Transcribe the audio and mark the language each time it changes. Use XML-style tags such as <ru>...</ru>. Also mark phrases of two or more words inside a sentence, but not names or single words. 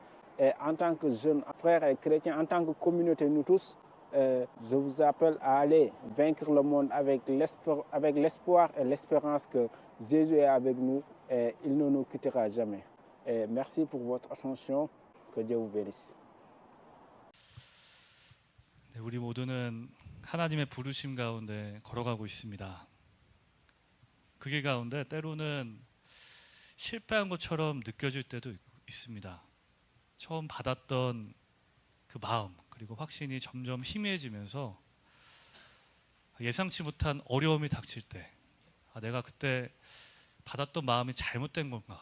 <fr>Et en tant que jeunes frères et chrétiens, en tant que communauté, nous tous, je vous appelle à aller vaincre le monde avec l'espoir et l'espérance que Jésus est avec nous et il ne nous quittera jamais. Et merci pour votre attention. Que Dieu vous bénisse.</fr> <ko>네, 우리 모두는 하나님의 부르심 가운데 걸어가고 있습니다. 그 길 가운데 때로는 실패한 것처럼 느껴질 때도 있습니다. 처음 받았던 그 마음 그리고 확신이 점점 희미해지면서 예상치 못한 어려움이 닥칠 때 내가 그때 받았던 마음이 잘못된 건가?</ko>